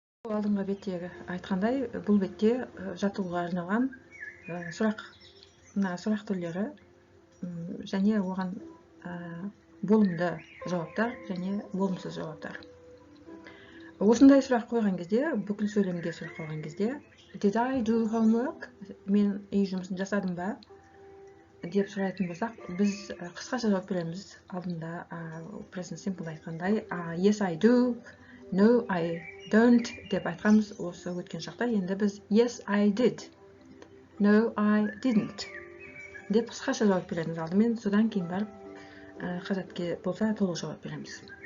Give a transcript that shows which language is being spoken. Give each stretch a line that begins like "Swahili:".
Kazakh: Алдыңғы беттегі айтқандай, бұл бетте жаттығуға арналған сұрақ түрлері және оған болымды жауаптар және болымсыз жауаптар. Осындай сұрақ қойған кезде, бүкіл сөйлемге сұрақ қойған кезде,
English: did I do homework?
Kazakh: Мен үй жұмысын жасадым ба? Деп сұрайтын болсақ, біз қысқаша жауап береміз. Алдында present simple айтқандай,
English: yes I do, no I don't
Kazakh: деп айтқанбыз осы өткен шақта. Енді біз
English: yes I did, no I didn't
Kazakh: деп қысқаша жауап береміз алдымен, содан кейін барып қажет болса толық жауап береміз.